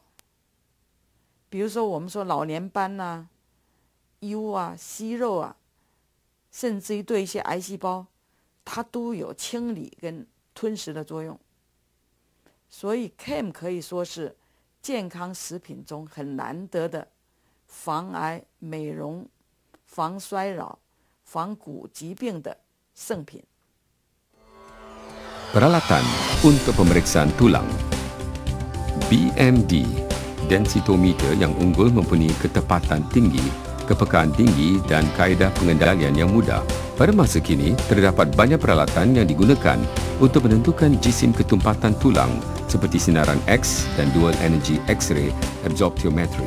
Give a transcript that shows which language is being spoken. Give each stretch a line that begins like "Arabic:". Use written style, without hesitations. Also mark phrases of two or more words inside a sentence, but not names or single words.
Chinese: 比如说我们说老年斑啊、疣啊、息肉啊，甚至于对一些癌细胞，它都有清理跟吞食的作用。所以 KEM 可以说是健康食品中很难得的防癌、美容、防衰老、防骨疾病的圣品。
Malay: Peralatan untuk pemeriksaan tulang. BMD densitometer yang unggul mempunyai ketepatan tinggi, kepekaan tinggi dan kaedah pengendalian yang mudah. Pada masa kini, terdapat banyak peralatan yang digunakan untuk menentukan jisim ketumpatan tulang seperti sinaran X dan
English: dual energy X-ray absorptiometry.